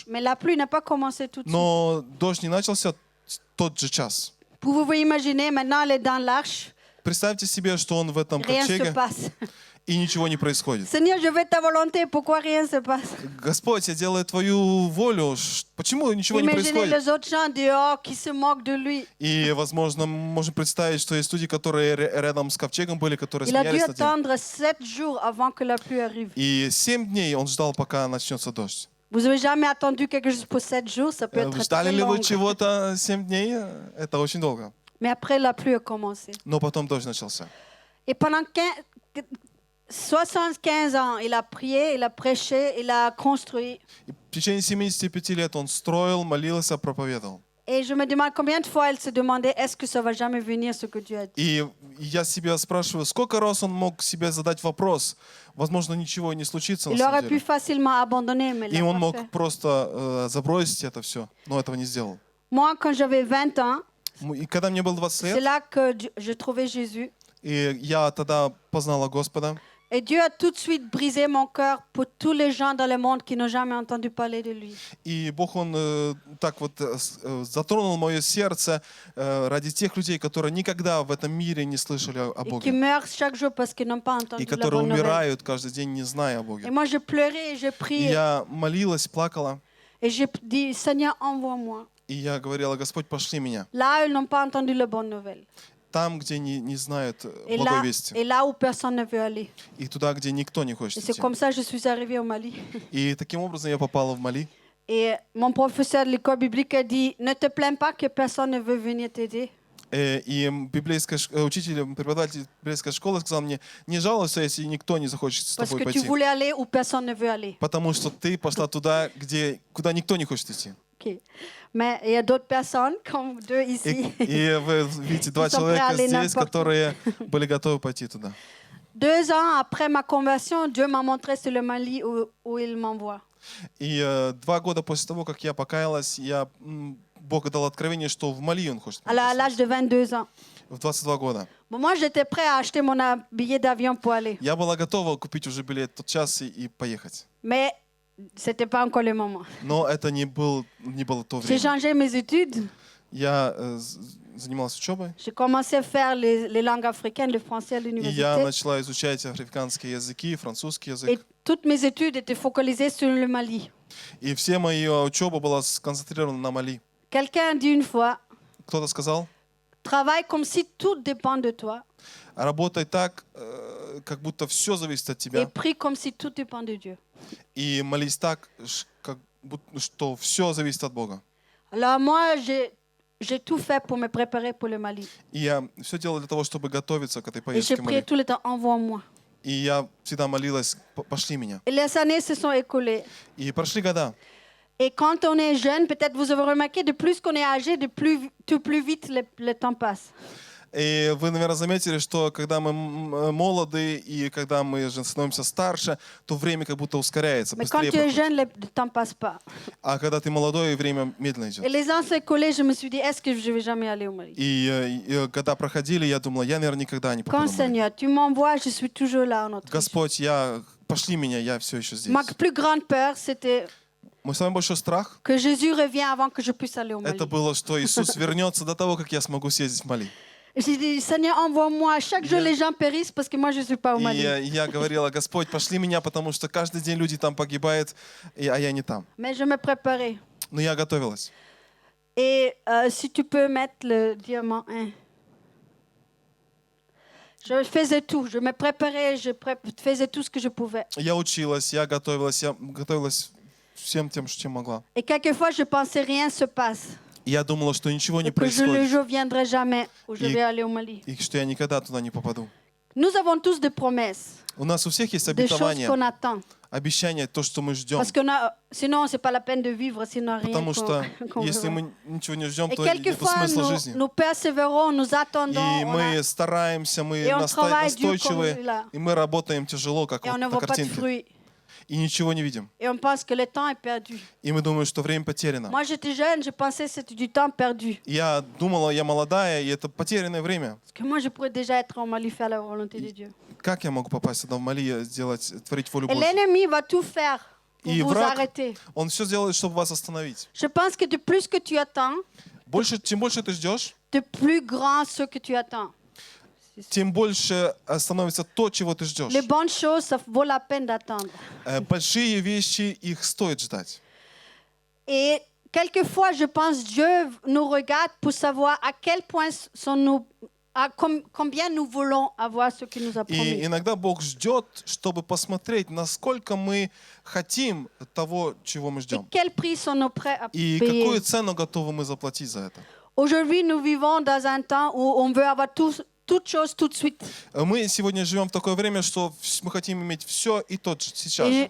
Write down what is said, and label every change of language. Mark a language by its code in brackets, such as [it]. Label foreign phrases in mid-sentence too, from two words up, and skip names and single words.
[fr] Mais la pluie n'a pas commencé tout de suite. [ru] Но дождь не начался в тот же час. [fr] Pouvez-vous imaginer, maintenant, il est dans l'arche, [ru] Представьте себе, что он в этом [fr] rien ne se [ru] ковчеге, [fr] passe. [ru] и ничего не происходит. [fr] Seigneur, je veux ta volonté, pourquoi rien ne se passe? [ru] Господь, я делаю твою волю. Почему ничего не [fr] Imaginez [ru] происходит? [fr] les autres gens dehors qui se moquent de lui. [ru] И, возможно, можем представить, что есть люди, которые рядом с ковчегом были, которые [fr] Il a dû [ru] смеялись над ним. [fr] attendre 7 jours avant que la pluie arrive. [ru] И 7 дней он ждал, пока начнется дождь. [fr] Vous avez jamais attendu quelque chose pour 7 jours, ça peut être [ru] Ждали [fr] très [ru] ли вы [fr] long. [ru] чего-то 7 дней? Это очень долго. [fr] Mais après, la pluie a commencé. [ru] Но потом дождь начался. [fr] Et pendant 75 ans, il a prié, il a prêché, il a construit. [ru] И в течение 75 лет он строил, молился, проповедовал. [fr] Et je me demande combien de fois elle se demandait est-ce que ça va jamais venir ce que Dieu a dit. [ru] И я себя спрашиваю, сколько раз он мог себе задать вопрос, возможно, ничего и не случится на [fr] Il aurait [ru] самом [fr] pu [ru] деле. [fr] facilement abandonner, mais il [ru] И [fr] l'a [ru] он [fr] pas [ru] мог [fr] fait. [ru] просто забросить это все, но этого не сделал. [fr] Moi, quand j'avais 20 ans, [ru] И когда мне было 20 [fr] c'est [ru] лет, [fr] là que je trouvais Jésus. [ru] и я тогда познала Господа, [fr] Et Dieu a tout de suite brisé mon cœur pour tous les gens dans le monde qui n'ont jamais entendu parler de lui. [ru] и Бог, Он так вот затронул мое сердце ради тех людей, которые никогда в этом мире не слышали о [fr] Et qui [ru] Боге, [fr] meurent chaque jour parce qu'ils n'ont pas [ru] и [fr] entendu la [ru] которые [fr] bonne nouvelle. [ru] умирают каждый день, не зная о [fr] Et [ru] Боге. [fr] moi, je pleurais et je [ru] И [fr] priais. [ru] я молилась, плакала, [fr] Et j'ai dit, Seigneur, envoie-moi. [ru] и я говорила, Господь, пошли меня. [fr] Là, ils n'ont pas entendu la bonne nouvelle. [ru] Там, где не знают [fr] Et [ru] благой [fr] là, [ru] вести, [fr] et là où personne ne veut aller. [ru] и туда, где никто не [fr] Et [ru] хочет [fr] c'est [ru] идти. [fr] comme ça que je suis arrivée au Mali. [ru] И таким образом я попала в Мали. [fr] Et mon professeur de l'école biblique a dit, ne te plains pas que personne ne veut venir t'aider. [ru] И учитель, преподаватель библейской школы сказал мне, не жалуйся, если никто не захочет с [fr] Parce [ru] тобой [fr] que tu [ru] пойти. [fr] voulais aller où personne ne veut aller. [ru] Потому что ты пошла туда, куда никто не хочет идти. [fr] Ok. Mais il y a d'autres personnes, comme deux [ru] И, [fr] ici. [ru] и вы видите два [fr] Ils sont [ru] человека [fr] prêts à aller [ru] здесь, [fr] n'importe [ru] которые были готовы пойти туда. [fr] 2 ans après ma conversion, Dieu m'a montré sur le Mali où il m'envoie. [ru] И 2 года после того, как я покаялась, Бог дал откровение, что в Мали Он хочет меня [fr] À l'âge [ru] послать. [fr] de 22 ans. [ru] В 22 года. [fr] Bon, moi, j'étais prêt à acheter mon billet d'avion pour aller. [ru] Я была готова купить уже билет тот час и поехать. [fr] Mais c'était pas encore le moment. [ru] Но это не было то [fr] J'ai [ru] время. [fr] changé mes études. [ru] Я занимался учебой, [fr] J'ai commencé à faire les langues africaines, le français à [ru] и я [fr] l'université. [ru] начала изучать африканские языки, французский [fr] Et [ru] язык. [fr] toutes mes études étaient focalisées sur le Mali. [ru] И все моя учеба была сконцентрирована на Мали. [fr] Quelqu'un a dit une fois, [ru] Кто-то сказал, [fr] travaille comme si tout dépend de toi [ru] работай так, как будто все зависит от [fr] et [ru] тебя, [fr] prie comme si tout dépend de Dieu. [ru] и молись так, как будто, что все зависит от Бога. [fr] Alors moi, j'ai tout fait pour me préparer pour le Mali. [ru] И я все делал для того, чтобы готовиться к этой [fr] Et j'ai [ru] поездке в [fr] prié [ru] Мали. [fr] tout le temps, envoie-moi. [ru] И я всегда молилась, пошли меня. [fr] Et les années se sont écoulées. [ru] И прошли года. [fr] Et quand on est jeune, peut-être vous avez remarqué, de plus qu'on est âgé, de plus vite le temps passe. [ru] И вы, наверное, заметили, что когда мы молоды и когда мы же становимся старше, то время как будто ускоряется, [fr] Mais quand [ru] быстрее [fr] tu es [ru] проходит. [fr] jeune, le temps passe pas. [ru] А когда ты молодой, время медленно [fr] Et [ru] идет. [fr] les ans s'écoulaient, je me suis dit, est-ce que je vais jamais aller au Mali? [ru] И когда проходили, я думала, я, наверное, никогда не [fr] Quand [ru] попаду в Мали. [fr] Seigneur, tu m'envoies, je suis toujours là en Autriche. [ru] Господь, пошли меня, я все еще здесь. [fr] Ma plus grande peur, c'était [ru] Мой самый большой страх, [fr] que Jésus revienne avant que je puisse aller au Mali. [ru] это было, что Иисус вернется до того, как я смогу съездить в Мали. [fr] J'ai dit, Seigneur, envoie-moi. Chaque jour, les gens périssent parce que moi, je ne suis pas au [ru] И [fr] Mali. [ru] я говорила, Господь, пошли меня, потому что каждый день люди там погибают, а я не там. [fr] Mais je me préparais. [ru] Но я готовилась. [fr] Et si tu peux mettre le diamant 1. Je faisais tout. Je me préparais, faisais tout ce que je pouvais. [ru] Я училась, я готовилась всем тем, чем могла. [fr] Et quelquefois, je pensais rien se passe. [ru] И я думала, что ничего не [fr] Et que le [ru] происходит, [fr] jour viendrait jamais où je Et- vais aller au Mali. [ru] и что я никогда туда не попаду. [fr] Nous avons tous des promesses, [ru] У нас у всех есть [fr] des choses [ru] обетования, [fr] qu'on attend. [ru] обещания, то, что мы ждем. [fr] Parce que sinon, c'est pas la peine de vivre, sinon rien. [ru] Потому что [fr] qu'on [ru] если [fr] verra. [ru] мы ничего не ждем, [fr] Et [ru] то нет [fr] quelquefois, [ru] смысла [fr] nous, [ru] жизни. [fr] nous persévérons, nous attendons, [ru] И мы стараемся, мы [fr] Et on travaille dur [ru] настойчивы, [fr] comme là. [ru] и мы работаем тяжело, как [fr] et on [ru] вот [fr] ne [ru] на [fr] voit pas de [ru] картинке, [fr] fruits. [ru] и ничего не видим. [fr] Et on pense que le temps est perdu. [ru] И мы думаем, что время потеряно. [fr] Moi, j'étais jeune, je pensais que c'était du temps perdu. [ru] Я думала, я молодая, и это потерянное время. [fr] Parce que moi, je pourrais déjà être en Mali, faire la volonté de Dieu. [ru] Как я могу попасть сюда в Мали, творить волю [fr] Et [ru] Божью? [fr] l'ennemi va tout faire pour [ru] И [fr] vous [ru] враг, [fr] arrêter. [ru] он все делает, чтобы вас остановить. [fr] Je pense que de plus que tu attends, [ru] Чем больше ты ждешь, [fr] de plus grand ce que tu attends. [ru] тем больше становится то, чего ты ждешь. [fr] Les bonnes choses, ça vaut la peine d'attendre. [ru] Большие вещи, их стоит ждать. [fr] Et quelquefois, je pense Dieu nous regarde pour savoir à quel point sommes-nous combien nous voulons avoir ce qu'il nous a [ru] И [fr] promis. [ru] иногда Бог ждет, чтобы посмотреть, насколько мы хотим того, чего мы [fr] Et [ru] ждем. [fr] quel prix sommes-nous prêts à [ru] И [fr] payer? [ru] какую цену готовы мы заплатить за это. [fr] Aujourd'hui, nous vivons dans un temps où on veut avoir toutes choses tout de suite. [ru] Мы сегодня живем в такое время, что мы хотим иметь все и тот же, сейчас же.